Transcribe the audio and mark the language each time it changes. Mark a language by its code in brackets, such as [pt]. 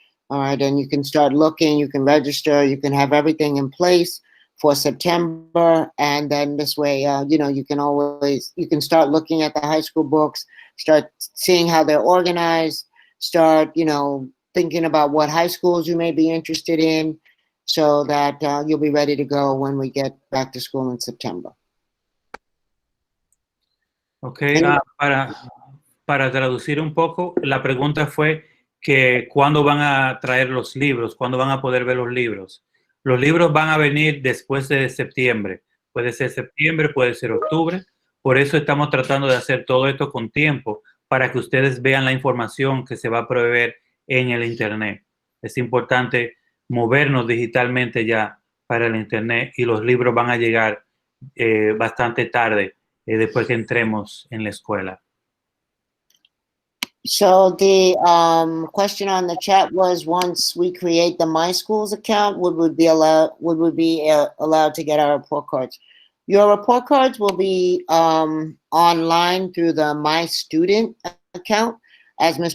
[en] All right, and you can start looking, you can register, you can have everything in place for September, and then this way, you can start looking at the high school books, start seeing how they're organized, start thinking about what high schools you may be interested in, so that you'll be ready to go when we get back to school in September. [es] Okay, para traducir un poco, la pregunta fue que cuándo van a traer los libros, cuándo van a poder ver los libros. Los libros van a venir después de septiembre. Puede ser septiembre, puede ser octubre. Por eso estamos tratando de hacer todo esto con tiempo, para que ustedes vean la información que se va a proveer en el Internet. Es importante movernos digitalmente ya para el Internet, y los libros van a llegar bastante tarde después que entremos en la escuela. [en] So the question on the chat was, once we create the MySchools account, would we be allowed to get our report cards? Your report cards will be online through the My Student account. As Ms.